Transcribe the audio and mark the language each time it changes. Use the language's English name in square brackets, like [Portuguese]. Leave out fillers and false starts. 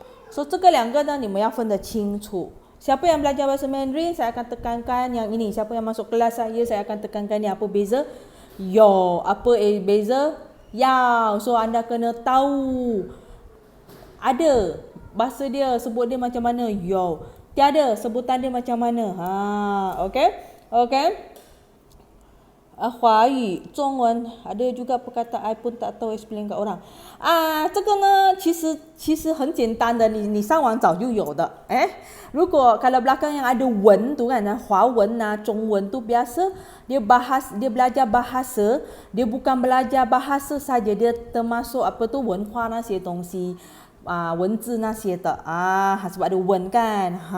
[Chinese] So 这个两个呢，你们要分得清楚。 [Malay] Siapa yang belajar bahasa Mandarin, saya akan tekankan yang ini. Siapa yang masuk kelas saya akan tekankan ni. Apa beza? Yo. Apa beza? Yao. So anda kena tahu. Ada bahasa dia, sebut dia macam mana? Yo. Tiada, sebutan dia macam mana? Okay? Okay? 华语、中文 ada juga perkataan I pun tak tahu explain kat orang. [Chinese] 这个呢其实很简单的，你上网找就有的。 [Malay] 如果 kalau belakang yang ada wen tu kan, 华文啊、中文tu biasa dia belajar bahasa, dia bukan belajar bahasa saja, dia termasuk apa tu [Chinese] 文化那些东西。文字那些的 [Malay] sebab ada wen kan.